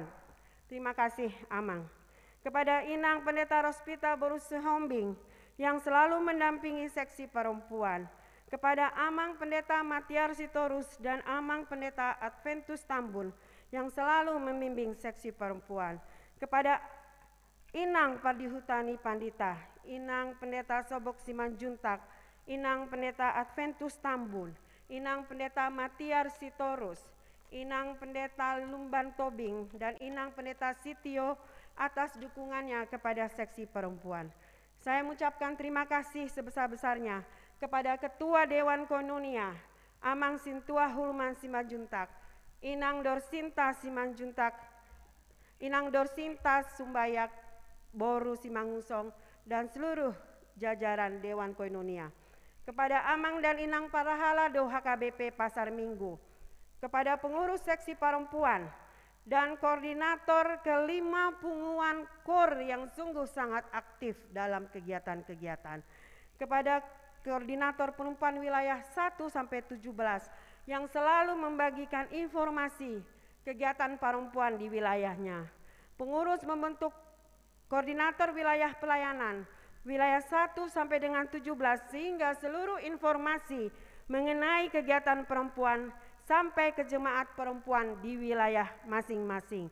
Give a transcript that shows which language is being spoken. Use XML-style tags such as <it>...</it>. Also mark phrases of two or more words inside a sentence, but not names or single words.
<id>Terima kasih Amang. Kepada Inang Pendeta Rospita Borusihombing yang selalu mendampingi seksi perempuan. Kepada Amang Pendeta Matiar Sitorus dan Amang Pendeta Adventus Tambun yang selalu membimbing seksi perempuan. Kepada Inang Pardihutani Pandita, Inang Pendeta Sobok Simanjuntak, Inang Pendeta Adventus Tambun, Inang Pendeta Matiar Sitorus, Inang Pendeta Lumban Tobing, dan Inang Pendeta Sitio atas dukungannya kepada seksi perempuan. Saya mengucapkan terima kasih sebesar-besarnya kepada Ketua Dewan Koinonia, Amang Sintua Hulman Simanjuntak, Inang Dorsinta Simanjuntak, Inang Dorsinta Sumbayak Boru Simangusong, dan seluruh jajaran Dewan Koinonia. Kepada Amang dan Inang Parahalado HKBP Pasar Minggu, kepada pengurus seksi perempuan dan koordinator kelima punguan KOR yang sungguh sangat aktif dalam kegiatan-kegiatan, kepada koordinator perempuan wilayah 1 sampai 17 yang selalu membagikan informasi kegiatan perempuan di wilayahnya, pengurus membentuk koordinator wilayah pelayanan wilayah 1 sampai dengan 17 sehingga seluruh informasi mengenai kegiatan perempuan sampai ke jemaat perempuan di wilayah masing-masing.</id>